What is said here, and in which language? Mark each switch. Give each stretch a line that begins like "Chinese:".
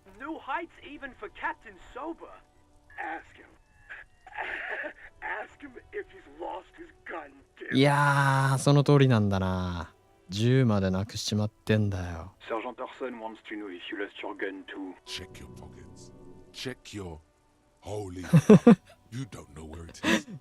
English: New heights even for Captain Sober. Ask him. Ask him if he's lost his gun.
Japanese: いやー、その通りなんだな。銃までなくしちまってんだよ。
English: Sergeant Person wants to know if you lost your gun too. Check your pockets. Check your... Holy fuck. You don't know where it is.